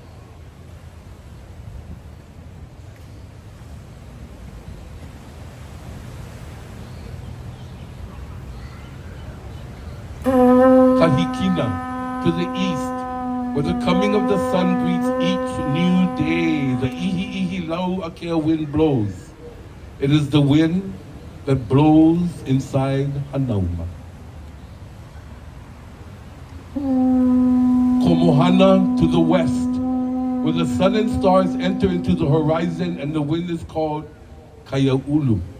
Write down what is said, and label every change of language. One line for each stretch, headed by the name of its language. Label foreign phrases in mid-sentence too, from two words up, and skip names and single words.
English: Kahikina to the east, where the coming of the sun greets each new day. The ihi lau akea wind blows. It is the wind that blows inside Hanauma. Komohana to the west, where the sun and stars enter into the horizon and the wind is called Kaiaulu.